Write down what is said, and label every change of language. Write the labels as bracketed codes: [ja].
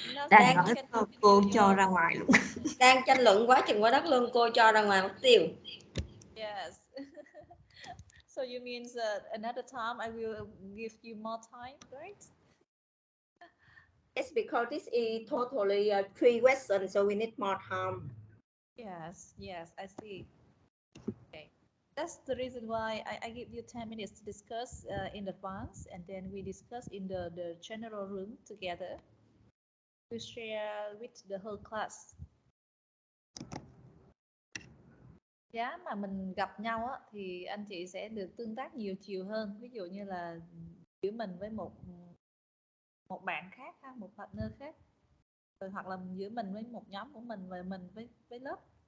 [vi] Đang nói cô cho ra ngoài luôn. Đang tranh luận quá chừng quá đất luôn, cô cho ra ngoài mất tiêu. [en] Yes. So you mean another time I will give you more time, right? Yes, because this is totally 3 questions, so we need more time. Yes, I see. Okay. That's the reason why I give you 10 minutes to discuss in advance, and then we discuss in the general room together to share with the whole class. [vi] Giá mà mình gặp nhau á, thì anh chị sẽ được tương tác nhiều chiều hơn. Ví dụ như là giữa mình với một bạn khác, một partner khác, rồi hoặc là giữa mình với một nhóm của mình và mình với lớp.